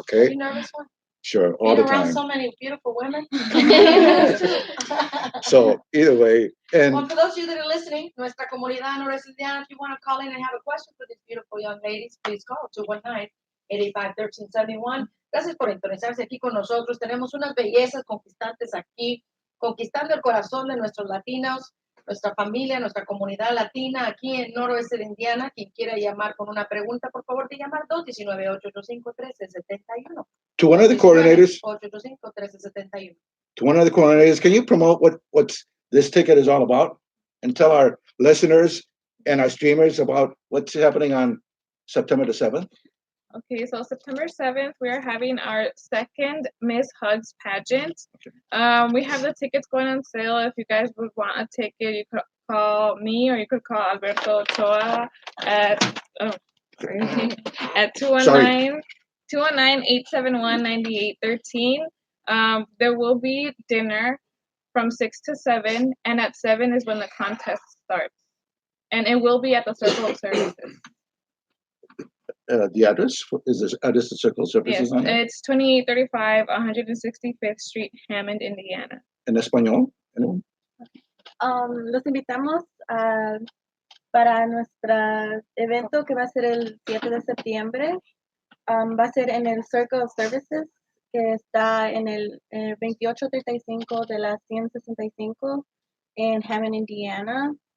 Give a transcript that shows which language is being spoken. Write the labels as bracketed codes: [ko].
[en] okay? you nervous, one? Sure, all Being the around time. so many beautiful women. So either way, and well, for those of you that are listening, Nuestra Comunidad Northwest Indiana, if you want to call in and have a question for these beautiful young ladies, please call 219-885-1371. [es] Gracias por interesarse aquí con nosotros. Tenemos unas bellezas conquistantes aquí, conquistando el corazón de nuestros latinos, nuestra familia, nuestra comunidad latina aquí en noroeste de Indiana. Quien quiera llamar con una pregunta, por favor, de llamar 219-885-1371. [en] to one of the coordinators, 885-1371. to one of the coordinators, can you promote what's this ticket is all about and tell our listeners and our streamers about what's happening on September the 7th? Okay, so September 7th, we are having our second Miss H.U.G.S pageant. We have the tickets going on sale. If you guys would want a ticket, you could call me or you could call Alberto Ochoa at 219-871-9813. There will be dinner from 6 to 7, and at 7 is when the contest starts. And it will be at the Circle of Services. The address is this address the Circle Services Yes, on it? it's 2835 165th Street, Hammond, Indiana. [es] En español? [en] Anyone? [es] Los invitamos para nuestro evento que va a ser el 7 de septiembre. Va a ser en el Circle of Services, que está en el 2835 de la 165 en Hammond, Indiana.